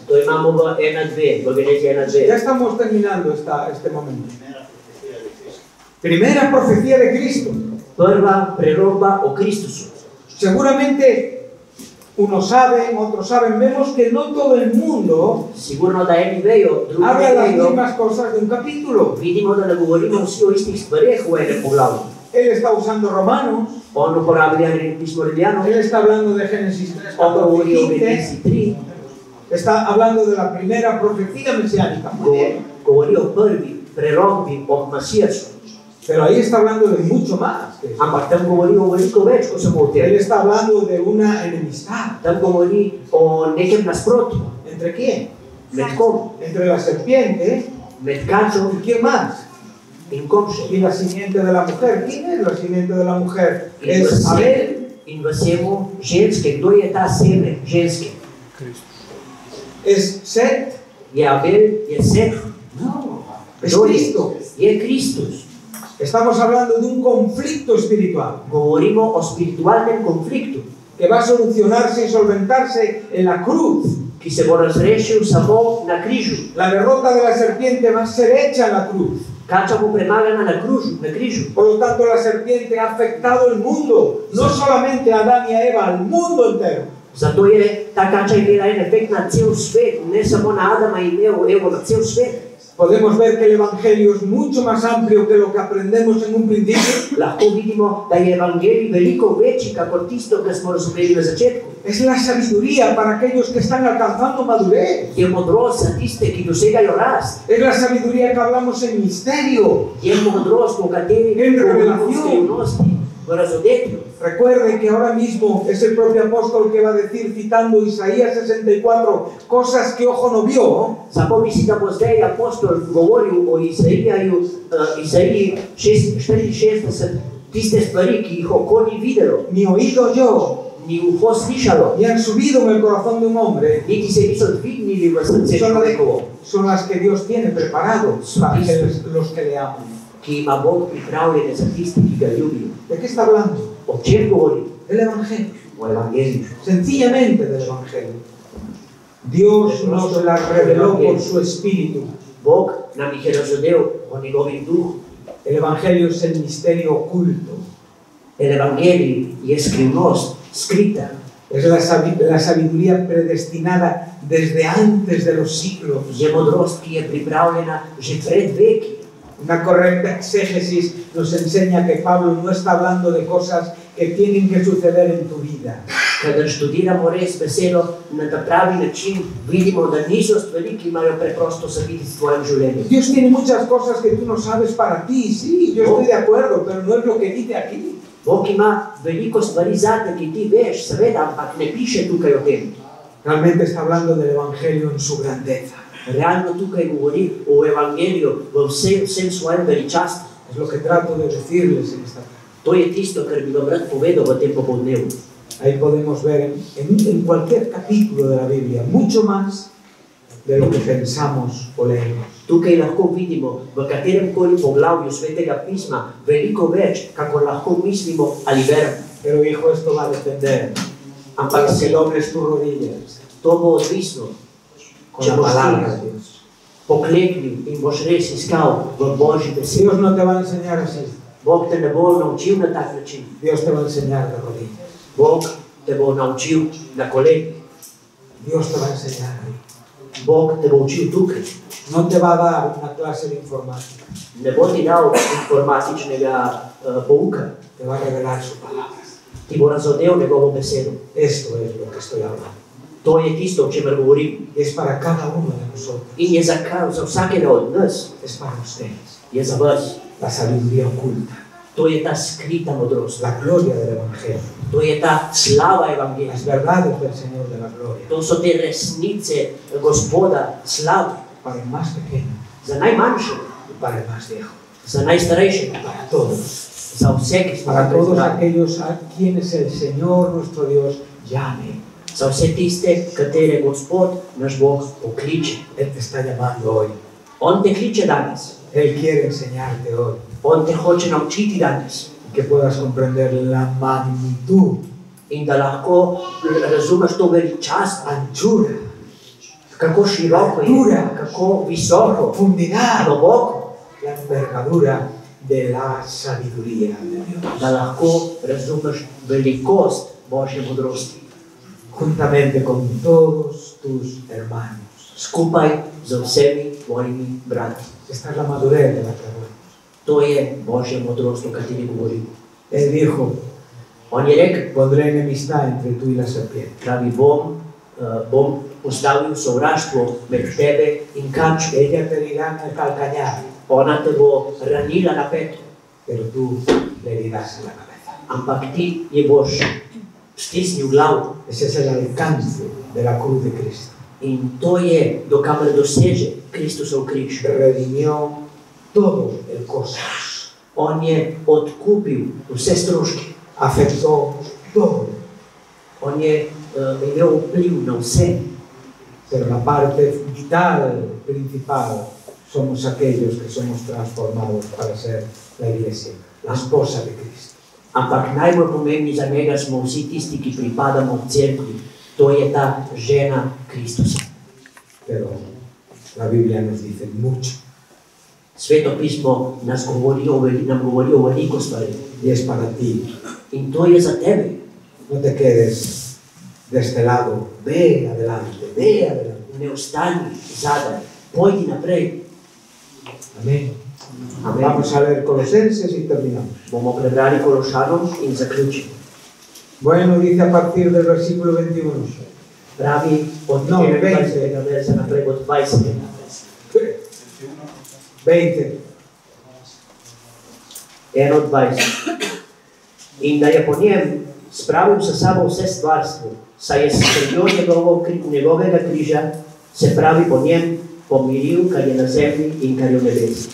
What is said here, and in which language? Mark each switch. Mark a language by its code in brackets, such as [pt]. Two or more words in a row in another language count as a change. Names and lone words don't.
[sl] To imamo v 1:2, v Genezi 1:2. [es] Ya estamos terminando este momento. Primera profecía de Cristo. [sl] Prva preromba o Kristusu. [es] Seguramente unos saben, otros saben. Vemos que no todo el mundo [sl] Sigurno da eni vejo, drugi [es] habla [sl] ne [es] las [sl] vejo. [es] mismas cosas de un capítulo. [sl] Vidimo da ne govorimo vsi o istih stvareh v enem poglavju. [es] Él está usando Romanos. [sl] On uporablja pismo Rimljanov, [es] Él está hablando de Génesis 3, [sl] on 14 govori [es] y [sl] o 15. Genezi 3, [es] Está hablando de la primera profecía mesiánica. Muy bien. [sl] govori o prvi prerombi o Masijasu. [es] Pero ahí está hablando de mucho más que eso. [sl] Ampak tam govori o veliko več, kot samo o [es] Él [sl] tem. [es] está hablando de una enemistad. [sl] Tam govori o nekem nasprotju. [es] ¿Entre quién? [sl] Med kom? [es] Entre la serpiente [sl] Med kačo [es] y quién más. [sl] in kom še. [es] Y la simiente de la mujer. ¿Quién es la simiente de la mujer? [sl] In v [es] Es Abel. [sl] semu ženske. Kdo je ta seme ženske? [es] Es Set. [sl] Je Abel, je Set. [es] No. Es [sl] Kdo je? [es] Cristo. [sl] Je Kristus. [es] Estamos hablando de un conflicto espiritual [sl] Govorimo o spiritualnem konfliktu, [es] que va a solucionarse y solventarse en la cruz. [sl] ki se bo razrešil samo na križu. [es] La derrota de la serpiente va a ser hecha en la cruz. [sl] Kača bo premagana na križu. [es] Por lo tanto, la serpiente ha afectado el mundo, no solamente a Adán y a Eva, al mundo entero. [sl] Zato je ta kača imela en efekt na cel svet, ne samo na Adama in Evo, na cel svet. [es] Podemos ver que el Evangelio es mucho más amplio que lo que aprendemos en un principio. [sl] Lahko vidimo, da je evangelij veliko večji, kakor tisto, kar smo razumeli na začetku. [es] Es la sabiduría para aquellos que están alcanzando madurez. [sl] Je modrost za tiste, ki dosegajo rast. [es] Es la sabiduría que hablamos en misterio. [sl] Je modrost, o kateri [es] En [sl] govorimo [es] revelación. [sl] v skrivnosti, v razodetju. [es] Recuerden que ahora mismo es el propio apóstol que va a decir, citando Isaías 64, cosas que ojo no vio. [sl] Zapomni si, da bo zdaj apostol govoril o Isaiji 64, tiste stvari, ki jih oko ni videlo, [es] Ni oído yo, [sl] ni uho slišalo, [es] ni han subido en el corazón de un hombre. [sl] niti se niso dvignili v srce človekovo, [es] Son las que Dios tiene preparado para los que le aman. [sl] ki ima Bog pripravljene za tiste, ki ga ljubijo. [es] ¿De qué está hablando? [sl] O čem govori? [es] Del Evangelio. [sl] O evangeliju. [es] Sencillamente del Evangelio. Dios nos la reveló por su Espíritu. [sl] Bog nam jih je razodel o njegovim duhu. [es] El Evangelio es el misterio oculto. [sl] El evangelij je skrivnost, skrita. [es] Es la sabiduría predestinada desde antes de los siglos. [sl] Je modrost, ki je pripravljena že pred veki. [es] Una correcta exégesis nos enseña que Pablo no está hablando de cosas que tienen que suceder en tu vida. [sl] Kadar študiramo res besedo na ta pravi način, vidimo, da niso stvari, ki imajo preprosto se biti v tvojem življenju. [es] Dios tiene muchas cosas que tú no sabes para ti. Sí, yo estoy de acuerdo, pero no es lo que dice aquí. [sl] Bog ima veliko stvari zate, ki ti veš, seveda, ampak ne piše tukaj o tem. [es] Realmente está hablando del Evangelio en su grandeza. [sl] Realno tukaj govori o evangeliju v vsem svojem veličastvu. [es] Es lo que trato de decirles en esta tarde. [sl] To je tisto, kar bi vam rad povedal v tem popoldnevu. [es] Ahí podemos ver en cualquier capítulo de la Biblia mucho más de lo que pensamos o leemos. [sl] Tukaj lahko vidimo v katerem koli poglavju Svetega pisma veliko več, kako lahko mislimo ali verjamo. [es] Pero hijo, esto va a depender [sl] Ampak [es] para que [sl] si [es] dobles tus rodillas [sl] to bo odvisno, [es] con [sl] če [es] la [sl] boš [es] palabra [sl] ti [es] de Dios. [sl] pokleknil in boš res iskal v Božji besedi. [es] Dios no te va a enseñar así. [sl] Bog te ne bo naučil na tak način. [es] Dios te va a enseñar de rodillas. [sl] Bog te bo naučil na kolenih. [es] Dios te va a enseñar ahí. [sl] Bog te bo učil tukaj. [es] No te va a dar una clase de informática. [sl] Ne bo ti dal informatičnega pouka. [es] Te va a revelar su palabra. [sl] Ti bo razodel njegovo besedo. [es] Esto es lo que estoy hablando. [sl] To je tisto, o čemer govorim. [es] Y es para cada uno de nosotros. [sl] In je za vsakega od nas, [es] Es para ustedes. [sl] je za vas. [es] La sabiduría oculta. [sl] To je ta skrita modrost. [es] La gloria del Evangelio. [sl] To je ta slava evangelija. [es] Las verdades del Señor de la gloria. [sl] To so te resnice Gospoda slave. [es] Para el más pequeño [sl] Za najmanjšega, [es] y para el más viejo. [sl] za najstarejšega, [es] Para todos. [sl] za vse, ki smo [es] Para [sl] tukaj [es] todos [sl] zbrani. [es] aquellos a quienes el Señor nuestro Dios llame. [sl] Za vse tiste, katere Gospod, naš Bog, pokliče. [es] Él te está llamando hoy. [sl] On te kliče danes. [es] Él quiere enseñarte hoy. [sl] On te hoče naučiti danes. [es] Que puedas comprender la magnitud, [sl] In da lahko razumeš to veličast, [es] anchura, [sl] kako široko je, kako visoko, [es] profundidad, [sl] globoko, [es] la envergadura de la sabiduría de Dios. [sl] da lahko razumeš velikost Božje modrosti. [es] Juntamente con todos tus hermanos. [sl] Skupaj z vsemi tvojimi brati. [es] Esta es la madurez de la que hablamos. [sl] To je Božja modrost, o kateri govorim. [es] Él dijo, [sl] On je rekel, [es] pondré enemistad entre tú y la serpiente. [sl] pravi, bom postavil sovraštvo med tebe in kačo. [es] Ella te herirá en el calcañar, [sl] Ona te bo ranila na peto, [es] pero tú le herirás en la cabeza. [sl] ampak ti je boš stisnil glavo. [es] Ese es el alcance de la cruz de Cristo. [sl] In to je, do kamer doseže Kristusov križ. [es] Redimió todo el cosmos. [sl] On je odkupil vse stroške. [es] Afectó todo. [sl] On je imel vpliv na vse. [es] Pero la parte vital, principal, somos aquellos que somos transformados para ser la iglesia, la esposa de Cristo. [sl] Ampak najbolj pomembni za njega smo vsi tisti, ki pripadamo v cerkvi. To je ta žena Kristusa. [es] Pero la Biblia nos dice mucho. [sl] Sveto pismo nam govori o veliko stvari. [es] Y es para ti. [sl] In to je za tebe. [es] No te quedes de este lado. Ve adelante, ve adelante. [sl] Ne ostani zadaj, pojdi naprej. [es] Amén. [sl] Amen. [es] Vamos a leer Colosenses y terminamos. [sl] Bomo prebrali Kološanom in zaključili. [es] Bueno, dice a partir del versículo 21. [sl] Pravi od [es] No, [sl] 21. verza naprej, od 20. 20. 1 od 20. In da je po njem spravil sa sabo vse stvarstvo, saj je s krvjo njegovega križa, se pravi po njem, pomiril, kar je na zemlji in kar je v nebesi.